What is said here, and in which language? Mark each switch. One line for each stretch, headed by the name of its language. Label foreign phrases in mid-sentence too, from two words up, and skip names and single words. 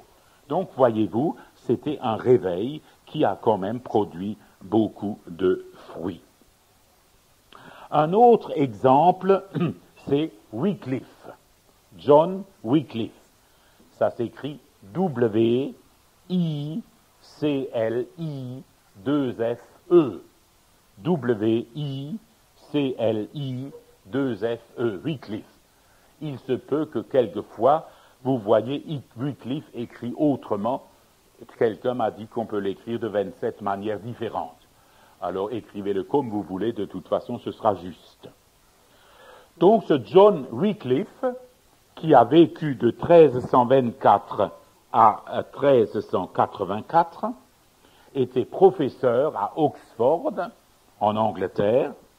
French: Donc, voyez-vous, c'était un réveil qui a quand même produit beaucoup de fruits. Un autre exemple, c'est Wycliffe, John Wycliffe. Ça s'écrit W-I-C-L-I-2-F-E. W-I-C-L-I-2-F-E. 2FE, Wycliffe. Il se peut que quelquefois, vous voyez Wycliffe écrit autrement. Quelqu'un m'a dit qu'on peut l'écrire de 27 manières différentes. Alors écrivez-le comme vous voulez, de toute façon ce sera juste. Donc ce John Wycliffe, qui a vécu de 1324 à 1384, était professeur à Oxford, en Angleterre,